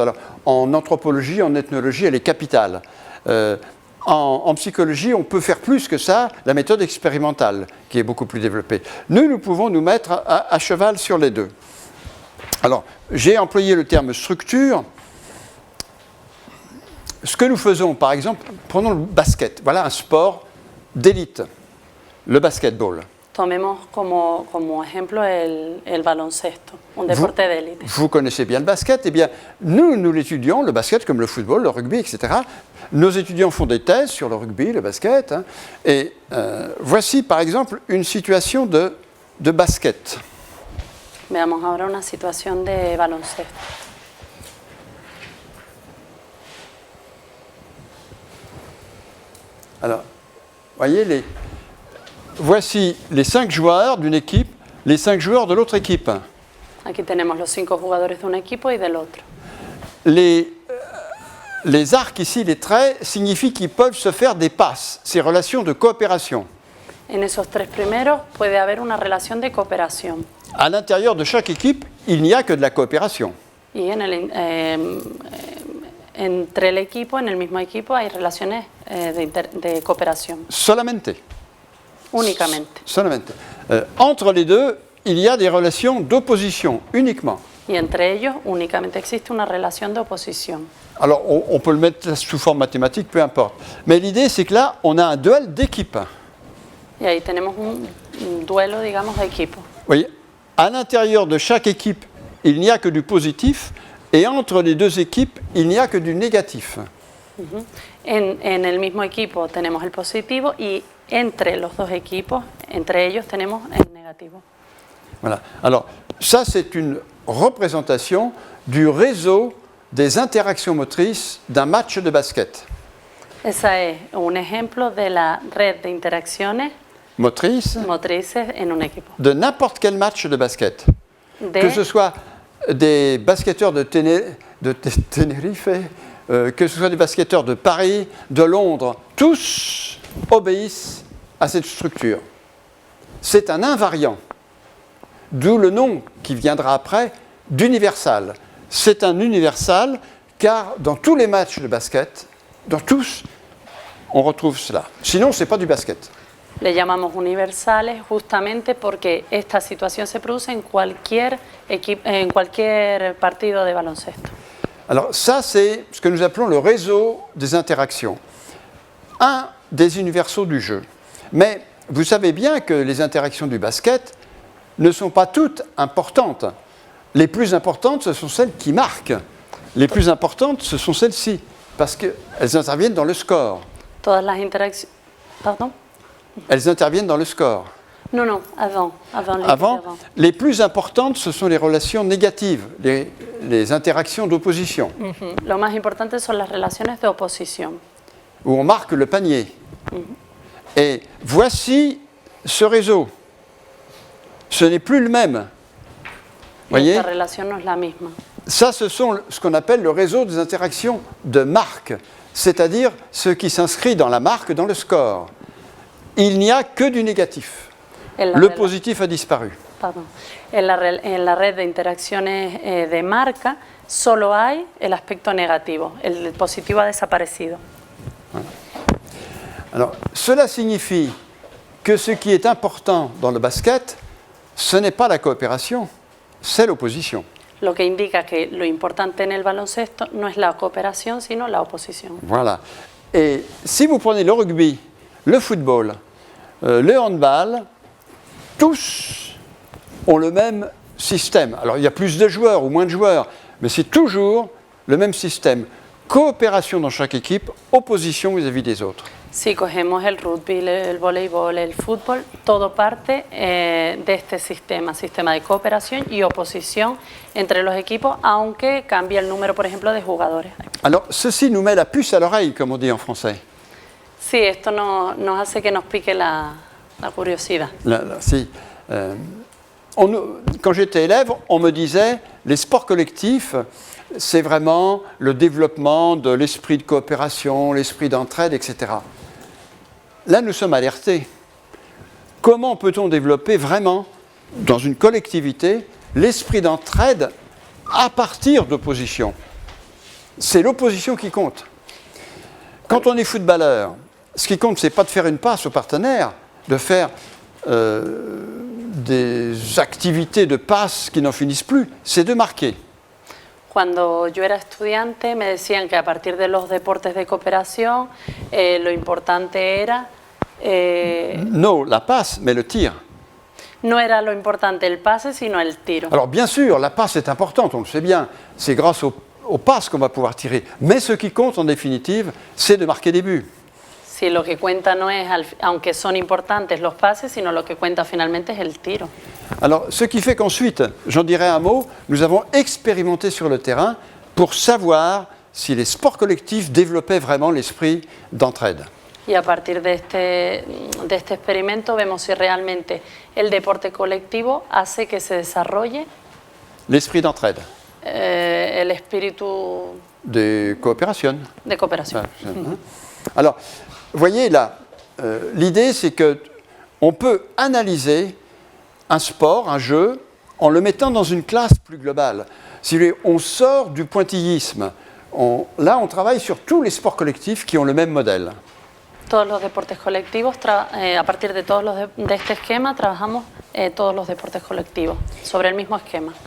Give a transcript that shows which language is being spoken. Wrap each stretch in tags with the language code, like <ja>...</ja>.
<fr>Alors, en anthropologie, en ethnologie, elle est capitale. En psychologie, on peut faire plus que ça, la méthode expérimentale, qui est beaucoup plus développée. Nous pouvons nous mettre à cheval sur les deux. Alors, j'ai employé le terme structure. Ce que nous faisons, par exemple, prenons le basket. Voilà un sport d'élite, le basketball.</fr> <es>Tomemos como ejemplo el baloncesto, un deporte de élite.</es> <fr>Vous connaissez bien le basket. Eh bien, nous l'étudions, le basket comme le football, le rugby, etc. Nos étudiants font des thèses sur le rugby, le basket. Hein, et voici, par exemple, une situation de basket.</fr> <es>Veamos ahora una situación de baloncesto.</es> <fr>Alors, voyez, voici les 5 joueurs d'une équipe, les 5 joueurs de l'autre équipe.</fr> <es>Aquí tenemos los 5 jugadores de un equipo y del otro.</es> <fr>Les arcs ici, les traits, signifient qu'ils peuvent se faire des passes, ces relations de coopération.</fr> <es>En esos 3 primeros puede haber una relación de cooperación.</es> <fr>À l'intérieur de chaque équipe, il n'y a que de la coopération.</fr> <es>Y entre el equipo, en el mismo equipo, hay relaciones de cooperación. Solamente. Únicamente. Solamente.</es> <fr>Entre les deux, il y a des relations d'opposition, uniquement.</fr> <es>Y entre ellos únicamente existe una relación de oposición.</es> <fr>Alors, on peut le mettre sous forme mathématique, peu importe. Mais l'idée, c'est que là, on a un duel d'équipe.</fr> <es>Y ahí tenemos un duelo, digamos, de equipo.</es> <fr>Vous voyez, à l'intérieur de chaque équipe, il n'y a que du positif, et entre les deux équipes, il n'y a que du négatif.</fr> <es>En el mismo equipo tenemos el positivo y entre los dos equipos, entre ellos tenemos el negativo.</es> <fr>Voilà. Alors, ça, c'est une représentation du réseau des interactions motrices d'un match de basket.</fr> <es>Ese es un ejemplo de la red de interacciones</es> <fr>Motrices</fr> <es>motrices en un equipo.</es> <fr>de n'importe quel match de basket. Que ce soit des basketteurs de Tenerife, que ce soit des basketteurs de Paris, de Londres, tous obéissent à cette structure. C'est un invariant, d'où le nom qui viendra après d'universal. C'est un universal car dans tous les matchs de basket, dans tous, on retrouve cela. Sinon, ce n'est pas du basket.</fr> <es>Le llamamos universales justamente porque esta situación se produce en cualquier partido de baloncesto.</es> <fr>Alors ça, c'est ce que nous appelons le réseau des interactions. Un des universaux du jeu. Mais vous savez bien que les interactions du basket ne sont pas toutes importantes. Les plus importantes, ce sont celles qui marquent. Les plus importantes, ce sont celles-ci, parce qu'elles interviennent dans le score.</fr> <es>Todas las interacciones...</es> <fr>Pardon? Elles interviennent dans le score. Non, avant. Les plus importantes, ce sont les relations négatives, les interactions d'opposition.</fr> <es>Lo más importante son las relaciones de oposición.</es> <fr>Où on marque le panier. Et voici ce réseau. Ce n'est plus le même. Voyez ?</fr> <es>Esta relación no es la misma.</es> <fr>Ça, ce sont ce qu'on appelle le réseau des interactions de marque, c'est-à-dire ce qui s'inscrit dans la marque, dans le score. Il n'y a que du négatif. Le positif a disparu. Pardon.</fr> <es>En la red de interacciones de marca solo hay el aspecto negativo. El positivo ha desaparecido.</es> <fr>Voilà. Alors, cela signifie que ce qui est important dans le basket, ce n'est pas la coopération, c'est l'opposition.</fr> <es>Lo que indica que lo importante en el baloncesto no es la cooperación, sino la oposición.</es> <fr>Voilà. Et si vous prenez le rugby, le football, le handball, tous ont le même système. Alors il y a plus de joueurs ou moins de joueurs, mais c'est toujours le même système. Coopération dans chaque équipe, opposition vis-à-vis des autres.</fr> <es>Si cogemos el rugby, el voleibol, el fútbol, todo parte de este sistema de cooperación y oposición entre los equipos, aunque cambia el número, por ejemplo, de jugadores.</es> <fr>Alors ceci nous met la puce à l'oreille, comme on dit en français.</fr> <es>Sí, esto nos hace que nos pique la curiosidad.</es> <fr>Quand j'étais élève, on me disait les sports collectifs, c'est vraiment le développement de l'esprit de coopération, l'esprit d'entraide, etc. Là, nous sommes alertés. Comment peut-on développer vraiment, dans une collectivité, l'esprit d'entraide à partir d'opposition? C'est l'opposition qui compte. Quand on est footballeur, ce qui compte, ce n'est pas de faire une passe au partenaire, de faire des activités de passe qui n'en finissent plus, c'est de marquer.</fr> <es>Cuando yo era estudiante me decían que a partir de los deportes de cooperación lo importante era...</es> <fr>non, la passe, mais le tir.</fr> <es>No era lo importante el pase, sino el tiro.</es> <fr>Alors bien sûr, la passe est importante, on le sait bien. C'est grâce aux passes qu'on va pouvoir tirer. Mais ce qui compte en définitive, c'est de marquer des buts.</fr> <es>Si lo que cuenta no es, aunque son importantes los pases, sino lo que cuenta finalmente es el tiro.</es> <fr>Alors, ce qui fait qu'ensuite, j'en dirai un mot, nous avons expérimenté sur le terrain pour savoir si les sports collectifs développaient vraiment l'esprit d'entraide.</fr> <es>Y a partir de este experimento vemos si realmente el deporte colectivo hace que se desarrolle</es> <fr>L'esprit d'entraide.</fr> <es>El espíritu</es> <fr>De coopération.</fr> <es>de cooperación.</es> <fr>Alors, vous voyez là, l'idée c'est qu'on peut analyser un sport, un jeu, en le mettant dans une classe plus globale. Si vous voulez, on sort du pointillisme. Là, on travaille sur tous les sports collectifs qui ont le même modèle.</fr> <es>Todos los deportes colectivos, a partir de de este esquema, trabajamos todos los deportes colectivos sobre el mismo esquema.</es>